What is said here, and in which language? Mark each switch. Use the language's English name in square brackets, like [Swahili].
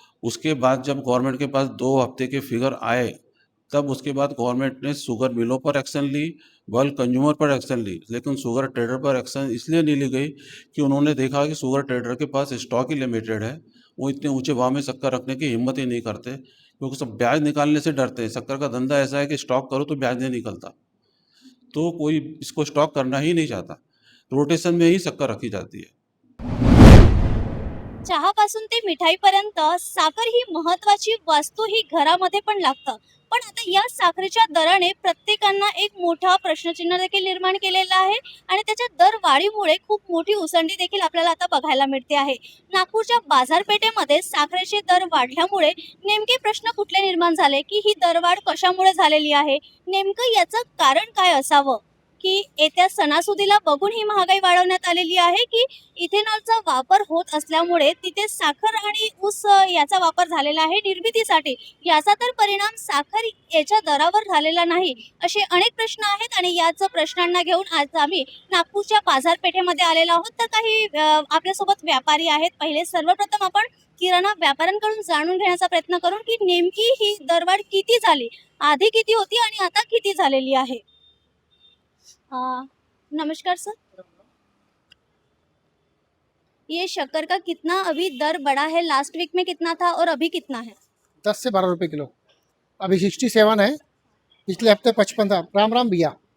[Hindi] उसके बाद जब गवर्नमेंट के पास 2 हफ्ते के फिगर आए, तब उसके बाद गवर्नमेंट ने शुगर मिलों पर एक्शन ली, बल्क कंज्यूमर पर एक्शन ली, लेकिन शुगर ट्रेडर पर एक्शन इसलिए नहीं ली गई कि उन्होंने देखा कि शुगर ट्रेडर के पास स्टॉक ही लिमिटेड है, वो इतने ऊंचे भाव में शक्कर रखने की हिम्मत ही नहीं करते, क्योंकि सब ब्याज निकालने से डरते हैं। शक्कर का धंधा ऐसा है कि स्टॉक करो तो ब्याज नहीं निकलता, तो कोई इसको स्टॉक करना ही नहीं चाहता, रोटेशन में ही शक्कर रखी जाती है। [Marathi] चहापासून ते मिठाईपर्यंत साखर ही महत्वाची वस्तू ही घरामध्ये पण लागतं. पण आता या साखरेच्या दराने प्रत्येकांना एक मोठा प्रश्नचिन्ह देखील निर्माण केलेला आहे आणि त्याच्या दरवाढीमुळे खूप मोठी उसंडी देखील आपल्याला आता बघायला मिळते आहे. नागपूरच्या बाजारपेठेमध्ये साखरेचे दर वाढल्यामुळे नेमके प्रश्न कुठले निर्माण झाले, की ही दरवाढ कशामुळे झालेली आहे? नेमकं याचं कारण काय असावं? की येत्या सणासुदीला बघून ही महागाई वाढवण्यात आलेली आहे, की इथेनॉलचा वापर होत असल्यामुळे तिथे साखर आणि ऊस याचा वापर झालेला आहे निर्मितीसाठी. याचा तर परिणाम साखर याच्या दरावर झालेला नाही, असे अनेक प्रश्न आहेत आणि याच प्रश्नांना घेऊन आज आम्ही नागपूरच्या बाजारपेठेमध्ये आलेलो आहोत. तर काही आपल्यासोबत व्यापारी आहेत. पहिले सर्वप्रथम आपण किराणा व्यापाऱ्यांकडून जाणून घेण्याचा प्रयत्न करू, की नेमकी ही दरवाढ किती झाली, आधी किती होती आणि आता किती झालेली आहे. [Hindi] अ, नमस्कार सर, ये शक्कर का कितना अभी दर बढ़ा है? लास्ट वीक में कितना था और अभी कितना है? 10 से 12 रुपए किलो। अभी 67 है, पिछले हफ्ते 55 था। राम राम भैया।